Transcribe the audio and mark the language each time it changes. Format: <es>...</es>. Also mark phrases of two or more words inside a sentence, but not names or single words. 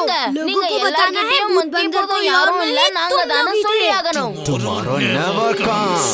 <hi>लोगों को बताना है भूत बंदर को</hi> <ta>யாரும் இல்ல, நாங்க தான சொல்லி ஆகணும்.</ta> <en>Tomorrow never comes.</en>